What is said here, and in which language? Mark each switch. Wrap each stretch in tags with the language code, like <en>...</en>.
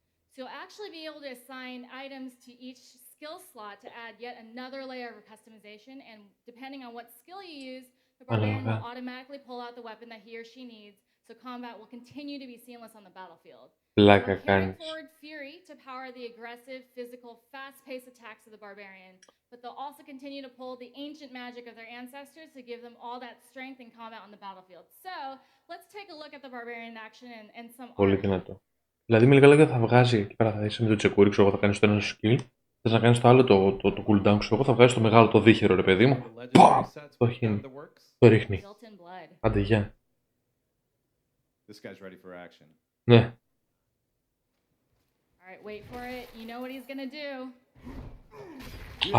<en>So you'll actually be able to assign items to each skill slot to add yet another layer of customization, and depending on what skill you use, the barbarian will automatically pull out the weapon that he or she needs, so combat will continue to be seamless on the battlefield.</en> <el>Πλάκα</el> <en>Carrying forward Fury to power the aggressive, physical, fast-paced attacks of the barbarian, but they'll also continue to pull the ancient magic of their ancestors to give them all that strength and combat on the battlefield. So, let's take a look at the barbarian in action and some</en> <el>πολύ δυνατό. Δηλαδή με λίγα λόγια θα βγάζει εκεί πέρα, θα είσαι με το τσεκούρι, ξέρω εγώ, θα κάνεις το ένα skill, θες να κάνεις το άλλο το cooldown, ξέρω εγώ, θα βγάζεις το μεγάλο το δίχυρο, ρε παιδί μου, το χύνει, το ρίχνει. Άντε, γεια.</el> <en>This guy's ready for action.</en> <el>Ναι.</el> <en>All right, wait for it. You know what he's gonna do.</en>